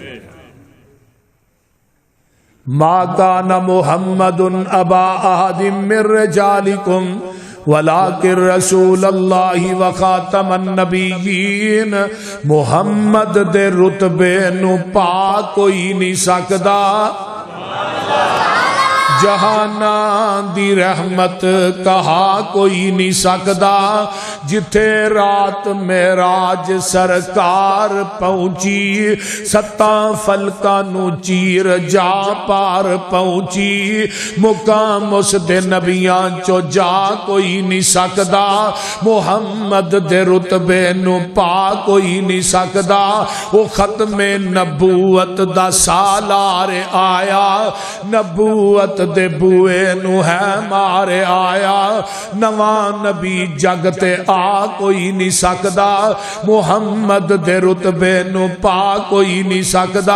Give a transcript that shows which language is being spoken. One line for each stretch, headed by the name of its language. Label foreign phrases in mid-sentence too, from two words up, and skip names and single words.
Arabic: ما کان محمد ابا احد من رجالکم ولکن رسول اللہ وخاتم النبیین،
Punjabi: محمد دے رتبے نو پا کوئی نہیں سکدا، جہاناں دی رحمت کہا کوئی نہیں سکدا، جتھے رات معراج سرکار پہنچی، ستاں فلکاں نو چیر جا پار پہنچی، مقام اس دے نبیاں چو جا کوئی نہیں سکدا، محمد دے رتبے نو پا کوئی نہیں سکدا۔ وہ ختم نبوت دا سالار آیا، نبوت دے بوئے نو ہے مارے آیا، نواں نبی جگ تے آ کوئی نہیں سکدا، محمد دے رتبے نو پا کوئی نہیں سکدا۔